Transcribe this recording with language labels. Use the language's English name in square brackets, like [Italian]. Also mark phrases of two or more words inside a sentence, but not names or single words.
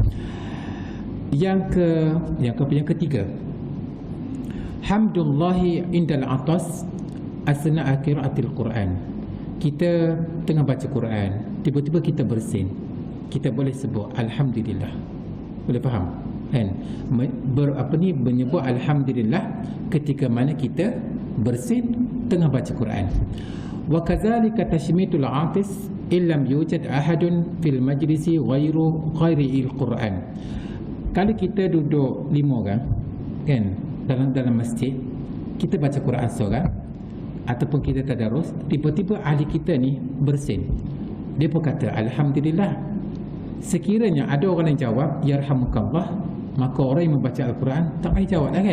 [Malay] Yang ketiga, [Arabic] الحمد لله عند العطاس أثناء قراءة القرآن. [Malay] Kita tengah baca Quran, tiba-tiba kita bersin, kita boleh sebut alhamdulillah. Boleh faham kan? Menyebut alhamdulillah ketika mana kita bersin tengah baca Quran. [Arabic] وكذلك تشميت العاطس إن لم يوجد أحد في المجلس غير قارئ القرآن. [Malay] Kalau kita duduk 5 orang kan dalam masjid, kita baca Quran seorang ataupun kita tadarus, tiba-tiba ahli kita ni bersin, dia pun kata alhamdulillah. Sekiranya ada orang yang jawab yarhamukallah, maka orang yang membaca Al-Quran tak payah jawab dah kan.